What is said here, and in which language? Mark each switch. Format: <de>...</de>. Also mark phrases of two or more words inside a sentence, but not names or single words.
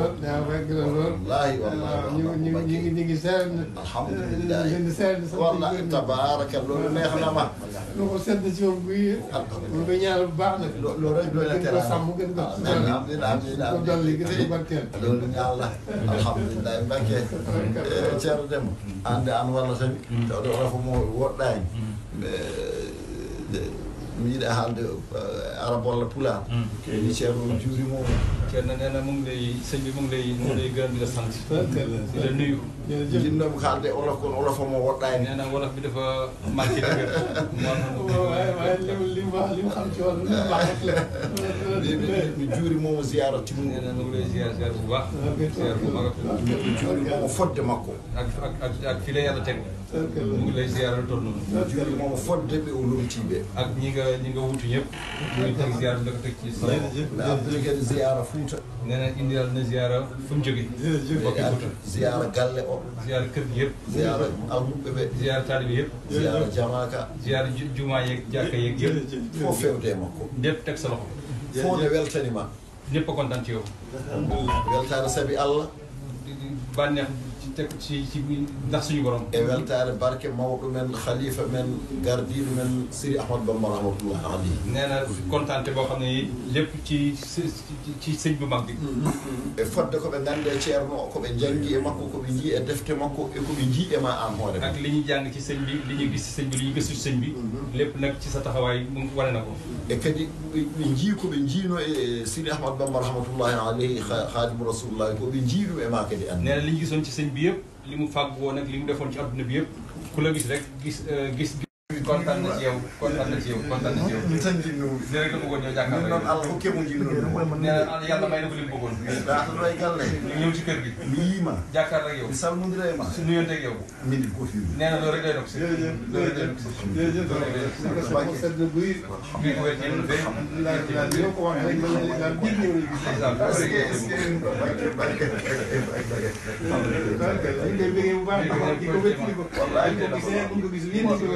<wo>yàgg na lool ñu ngi seer alhamdulilah na wallaahi tabaaraka loolu neex na ma lu ko sant ci moom buy mu koy ñaanal bu baax nag loolu rek doy na gën ko sàmm gën ko alhamdulilah ko dolli gën ko barkeel loolu ñaan la alhamdulilah</wo> <ff>Mbacke Ceerno Demba ande an walla tan ɗo rafa mo woɗɗani mi yiɗa haalde arab walla pulaar ni Ceerno juurimo</ff> <wo>Ceerno nee na mu ngi lay sëñ bi mu ngi lay gërëm di la sant di la nuyu</wo> <ff>jinnomi haalde olof kono olof mo woɗɗani</ff> <wo>nee na wolof bi dafa manqué dëgër waaye li mu xam ci wàllu li mu baax rek la</wo> <ff>mi juurimomo ziyara timmu</ff> <wo>nee na mu ngi lay ziar bu baax ziar bu mag</wo> <ff>mi juurimomo fodde makko</ff> <wo>ak fi la yàlla teg mu ngi lay ziar toll noonu</wo> <ff>mi juurimomo fodde ɓe o lomtiɓe</ff> <wo>ak ñi nga wutu ñëpp mu ngi teg ziar bi da ko teg ci sa</wo> <ff>mi abdoulaye kadi ziyara Fouta</ff> <wo>nee na indial na ziar fu mu jóge bokki Fouta</wo> <ff>ziyara galle o</ff> <wo>ziar kër gi yëpp</wo> <ff>ziyara almuɓe ɓe</ff> <wo>ziar taalibe yëpp</wo> <ff>ziyara jamaka</ff> <wo>ziar jumaa yeeg jàkka yeeg yëpp</wo> <ff>fof fewde e makko</ff> <wo>lépp teg sa loxo</wo> <ff>fode weltanima</ff> <wo>ñëpp a kontaan ci yow</wo> <ff>weltare saabi Allah</ff> <wo>bànneex ci teg ci ndax suñu borom</wo> <ff>e weltare barke mawɗo men khalifa men gardiɗo men Siri Ahmad Bamba</ff> <ar>رحمة الله عليه</ar> <wo>nee na kontaante boo xam ne lépp ci sëñ bu mag bi</wo> <ff>e fodde koɓe gande ceerno koɓe janggi e makko koɓe jii e defte makko e koɓe jii e ma an hoore</ff> <wo>ak li ñuy jàng ci sëñ bi li ñu gis ci sëñ bi li ñu gëstu ci sëñ bi lépp nag ci sa taxawaay mu wane na ko</wo> <ff>e kadi ɓe jii koɓe jiino e Siri Ahmad Bamba</ff> <ar>رحمة الله عليه خادم رسول الله</ar> <ff>koɓe jii ɗum e ma kadi an</ff> <wo>nee na li ñu gisoon ci sëñ bi yëpp li mu fàgg woon ak li mu defoon ci adduna bi yëpp ku la gis rek gis kontaan na ci yow kontaan na ci yow kontaan na ci yow.</wo> <ff>min tan jinnomi</ff> <wo>lii rek la bëggoon ñëw jàkkaarloo</wo> <ff>min noon Allah hokkemo jinnomi</ff> <wo>nee na yàlla may na ko li mu bëggoon.</wo> <ff>ɗaata ɗo e galle</ff> <wo>ñu ñëw ci kër gi.</wo> <ff>mi yiima</ff> <wo>jàkkaarloo ak yow.</wo> <ff>mi salmodira e ma</ff> <wo>su nuyonte ak yow. min gofimi nee na loolu rek day dox si. loolu rek day dox si. sama sedd buy bii ko wér ci yéen fee. li ma ko wax rek man daal biir ñëw nañu gis bu baax di ko wér di ko gisee bu ko gis lii di ko</wo>